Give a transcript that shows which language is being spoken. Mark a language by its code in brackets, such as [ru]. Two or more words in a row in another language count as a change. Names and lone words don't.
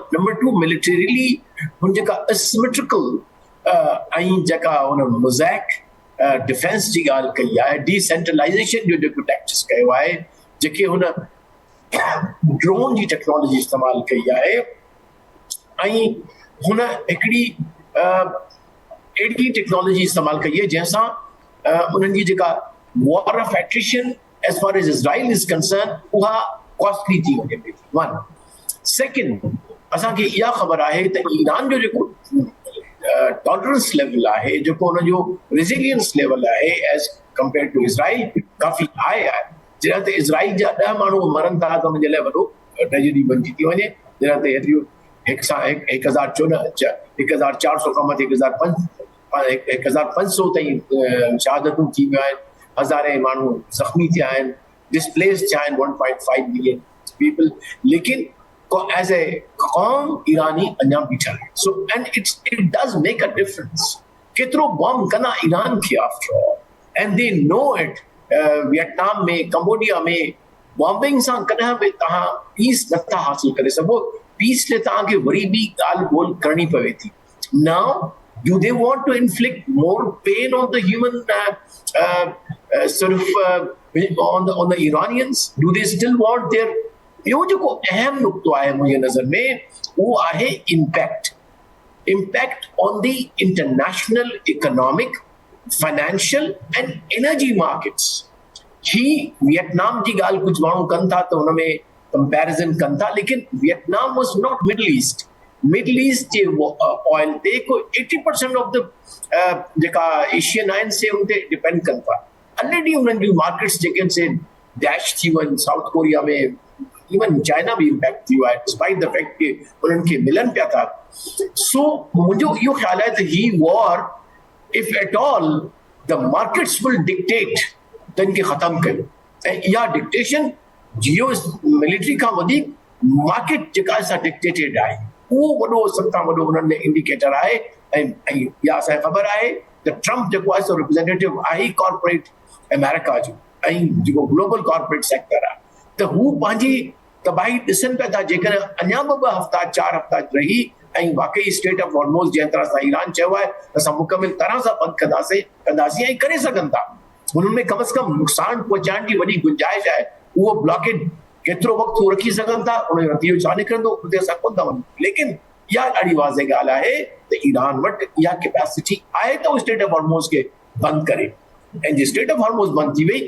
[sd] नंबर 2 मिलिटरीली हुन जेका एसिमेट्रिकल ऐं जेका हुन [en] mosaic defense [sd] जी ॻाल्हि कई आहे डिसेंट्रलाइज़ेशन जो जेको टैक्टिस कयो आहे जेके हुन ड्रोन जी टेक्नोलॉजी इस्तेमालु कई आहे ऐं हुन हिकिड़ी अहिड़ी टेक्नोलॉजी इस्तेमालु कई आहे जंहिंसां उन्हनि जी जेका [en] war of attrition as far as Israel is concern [sd] उहा कॉस्टली थी वञे पई. 1. सेकेंड असांखे इहा ख़बर आहे त ईरान जो जेको [en] tolerance level [sd] आहे जेको हुनजो [en] resilience level [sd] आहे [en] as compare to Israel [sd] काफ़ी हाई आहे. जॾहिं त इज़राइल जा 10 माण्हू मरनि था त हुनजे लाइ वॾो ट्रेजेडी बणिजी थी वञे. जॾहिं त हेतिरियूं 1400 खां मथे 1500 ताईं शहादतूं थी वियूं आहिनि. हज़ारे माण्हू ज़ख़्मी थिया आहिनि डिस्प्लेस थिया आहिनि 1.5 [en] million people. [sd] लेकिन [en] as a [sd] कौम ईरानी अञा बीठा है. [en] So and it does make a difference. [sd] केतिरो बॉम्ब कंदा ईरान खे [en] after all and they know it. [sd] वियतनाम में कंबोडिया में बॉम्बिंग सां कॾहिं बि तव्हां पीस नथा हासिल करे सघो. पीस लाइ तव्हांखे वरी बि ॻाल्हि ॿोल करणी पवे थी. [en] Now do they want to inflict more pain on the human on the Iranians? Do they still want their [sd] ॿियो जेको अहम नुक़्तो आहे मुंहिंजे नज़र में उहो आहे [en] impact on the international economic financial and energy markets. [sd] ही वियतनाम जी ॻाल्हि कुझु माण्हू कनि था त हुन में कंपैरिजन कनि था लेकिन [en] Vietnam was not Middle East [sd] जे ऑयल ते कोई 80% [en] of the [sd] जेका एशियन आहिनि से उन ते डिपेंड कनि था. ऑलरेडी उन्हनि जूं मार्केट्स जेके से डैश थी वञनि. साउथ कोरिया में इवन चाइना भी इम्पैक्ट थी है [en] despite the fact [sd] कि उन्हनि खे मिलनि पिया था. सो मुंहिंजो इहो ख़्यालु आहे त ही वॉर [en] if at all the markets will dictate [sd] त इनखे ख़तमु कयो. ऐं इहा डिक्टेशन जियो मिलिट्री खां वधीक मार्केट जेका असां डिक्टेटेड आहे उहो वॾो सभ खां वॾो उन्हनि में इंडिकेटर आहे. ऐं इहा असांखे ख़बर आहे त ट्रम्प जेको आहे सो रिप्रेज़ेंटेटिव आहे [en] corporate America [sd] जो ऐं जेको [en] global corporate sector [sd] आहे त हू पंहिंजी तबाही ॾिसनि पिया था. जेकॾहिं अञा 2 हफ़्ता 4 हफ़्ता रही ऐं वाकई स्टेट ऑफ हॉर्मोज़ जंहिं तरह सां ईरान चयो आहे असां मुकमिल तरह सां बंदि कंदासीं ऐं करे सघनि था. हुननि में कम से कम नुक़सान पहुचाइण जी वॾी गुंजाइश आहे. उहो ब्लॉकेड केतिरो वक़्तु रखी सघनि था उनजो नतीजो छा निकिरंदो उते असां कोन था वञूं. लेकिन इहा ॾाढी वाज़ह ॻाल्हि आहे त ईरान वटि इहा कैपेसिटी आहे त उहो स्टेट ऑफ हॉर्मोज़ खे बंदि करे. [en] And the state of Hormuz [sd] बंद थी वई.